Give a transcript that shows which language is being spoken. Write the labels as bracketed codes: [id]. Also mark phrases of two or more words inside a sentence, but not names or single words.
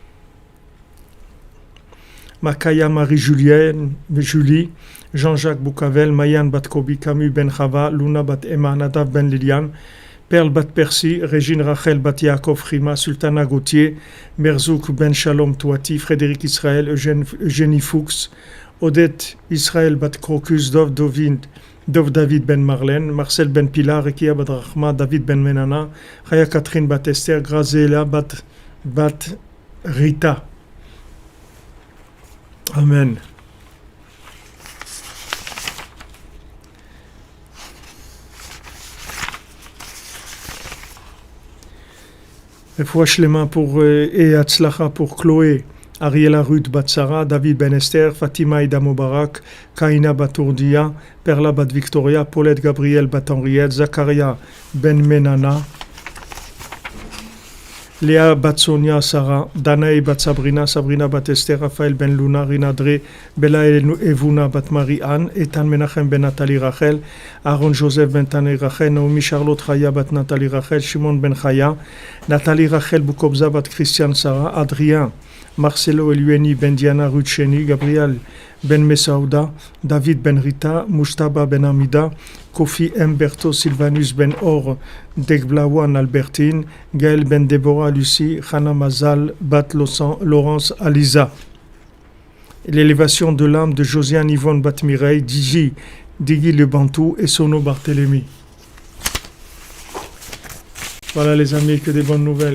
[fr] Makaya Marie-Julie, Jean-Jacques Boukavel, Mayan bat Kobi, Camus ben Chava, Luna bat Emma, Nadav ben Liliane, Perle bat Percy, Régine Rachel bat Yaakov Rima, Sultana Gauthier, Merzouk ben Shalom Touati, Frédéric Israël, Eugénie Fuchs, Odette Israël bat Crocus, Dov David ben Marlène, Marcel ben Pilar, Rekia bat Rahma, David ben Menana, Chaya Catherine bat Esther, Grazela bat Rita. Amen. [he] רפואה שלמה [fr] pour et Hatzlacha pour Chloé, Ariela Ruth Batsara, David Ben Esther, Fatima Ida Mubarak, Kaina Batourdia, Perla Bat Victoria, Paulette Gabriel Bat Henriette, Zakaria Ben Menana, Léa Bat Sonia Sarah, Danae Bat Sabrina, Sabrina Bat Esther, Raphaël Ben Luna, Rinadre, Bella Evuna Bat Marie-Anne, Ethan Menachem Ben Nathalie Rachel, Aaron Joseph Ben Tane Rachel, Naomi Charlotte Chaya Bat Nathalie Rachel, Shimon Ben Chaya, Nathalie Rachel Boukobza Bat Christiane Sarah, Adrien, Marcelo Elueni Ben Diana Rutcheni, Gabriel Ben Messaouda, David Ben Rita, Moustaba Ben Amida, Kofi Mberto Sylvanus Ben Or, Degblawan Albertine, Gaël Ben Deborah Lucie, Hana Mazal Bat Laurence Aliza. L'élévation de l'âme de Josiane Yvonne Bat Mireille, Digi Le Bantou et Sono Barthélemy. Voilà les amis, que des bonnes nouvelles.